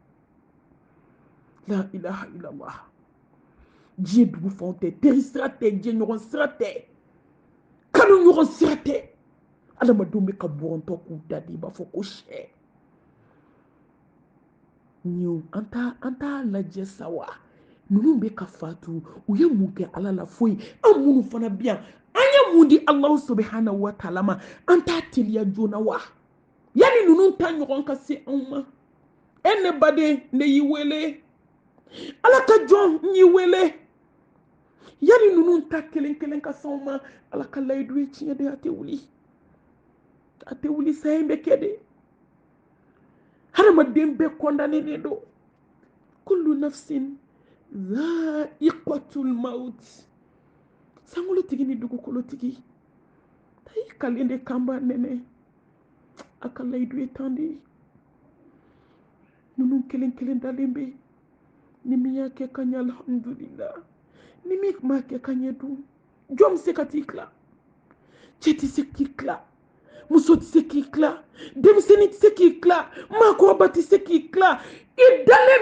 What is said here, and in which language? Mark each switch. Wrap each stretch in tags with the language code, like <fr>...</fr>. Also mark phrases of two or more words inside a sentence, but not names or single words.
<ar>لا إله إلا الله</ar> <bm>diɲɛ dugu fɛnw tɛ teri sira tɛ diɲɛ ɲɔgɔn sira tɛ kanu ɲɔgɔn sira tɛ adamadenw bɛ ka bɔrɔntɔ k'u da di i b'a fɔ ko sɛ ɲɛw an t'a lajɛ sa wa ninnu bɛ ka fatu u ye mun kɛ ala la foyi an minnu fana bi yan an ye mun di</bm> <ar>الله سبحانه وتعالى</ar> <bm>ma an t'a teliya joona wa yani ninnu ta ɲɔgɔn ka se anw ma e ne baden ne y'i wele ala ka jɔn n y'i wele yani ninnu ta kelen kelen ka se anw ma ala ka layidu ye tiɲɛ de a tɛ wuli sayen bɛ kɛ de hadamaden bɛɛ kɔndanen don</bm> <ar>كل نفس ذائقة الموت</ar> <bm>sankolotigi ni dugukolotigi ta y'i kalen de kanba nɛnɛ a ka layidu ye tan de ninnu kelen kelen dalen bɛ ni min y'a kɛ ka ɲɛ alhamdulillah ni min ma kɛ ka ɲɛ dun jɔn bɛ se ka t'i tila cɛ tɛ se k'i tila muso tɛ se k'i tila denmisɛnnin tɛ se k'i tila maakɔrɔba tɛ se k'i tila i dalen</bm>